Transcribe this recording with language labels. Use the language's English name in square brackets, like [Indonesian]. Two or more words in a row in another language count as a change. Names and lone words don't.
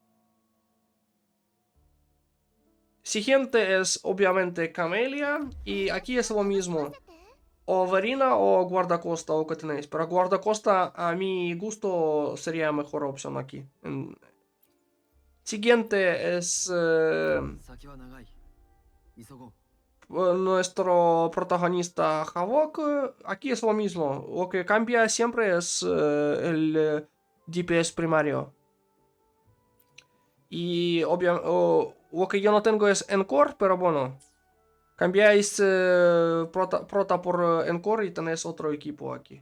[Spanish] Siguiente es obviamente Camelia y aquí es lo mismo. O Verina o guardacosta, lo que tenéis. Pero guardacosta a mi gusto sería mejor opción aquí. Siguiente es [Japanese] 先は長い。急ごう。 [Spanish] nuestro protagonista Havok. Aquí es lo mismo. Lo que cambia siempre es el DPS primario. Y lo que yo no tengo es Encore, pero bueno. Cambiáis prota por Encore y tenéis otro equipo aquí.